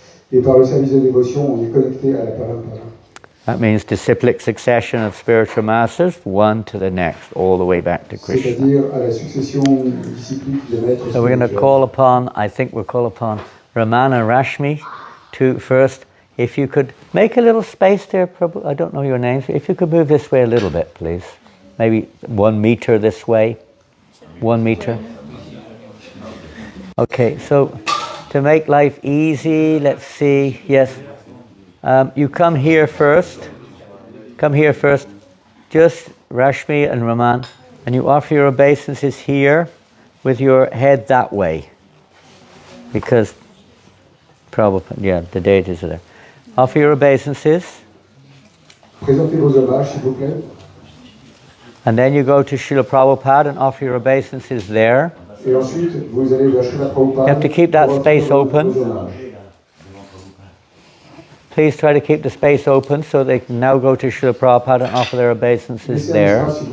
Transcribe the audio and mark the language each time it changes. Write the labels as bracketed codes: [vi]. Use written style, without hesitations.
[fr] Et par le service de dévotion, on est connecté à la parampara. [en] That means disciplic succession of spiritual masters, one to the next, all the way back to Krishna. [fr] C'est-à-dire à la succession disciplique des maîtres. [en] So we're going to call upon, I think we'll call upon Ramana Rashmi to first. If you could make a little space there, Prabhu, I don't know your names. If you could move this way a little bit, please. Maybe 1 meter this way. 1 meter. Okay, so to make life easy, let's see. Yes. You come here first. Come here first. Just Rashmi and Raman. And you offer your obeisances here with your head that way. Because Prabhupada, yeah, the deities are there. Offer your obeisances. [fr] Présentez vos hommages, s'il vous plaît. [en] And then you go to Srila Prabhupada and offer your obeisances there. [fr] Et ensuite, vous allez vers Srila Prabhupada. [en] You have to keep that space open. Please try to keep the space open so they can now go to Srila Prabhupada and offer their obeisances there.